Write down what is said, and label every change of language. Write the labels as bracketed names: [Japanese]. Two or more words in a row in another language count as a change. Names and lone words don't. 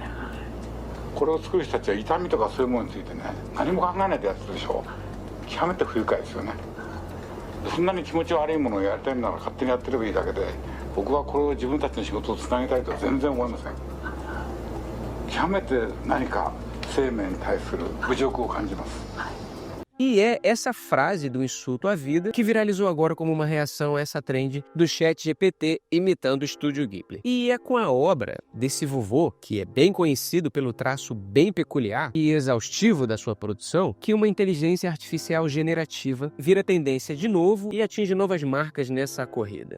[Japanese] これを作る人たちは痛みとかそういうものについてね、何も考えないでやってるでしょ。極めて不愉快ですよね。そんなに気持ち悪いものをやりたいなら勝手にやってればいいだけで、僕はこれを自分たちの仕事をつなげたいとは全然思いません。極めて何か生命に対する侮辱を感じます。 [Portuguese] E é essa frase do insulto à vida que viralizou agora como uma reação a essa trend do ChatGPT imitando o Estúdio Ghibli. E é com a obra desse vovô, que é bem conhecido pelo traço bem peculiar e exaustivo da sua produção, que uma inteligência artificial generativa vira tendência de novo e atinge novas marcas nessa corrida.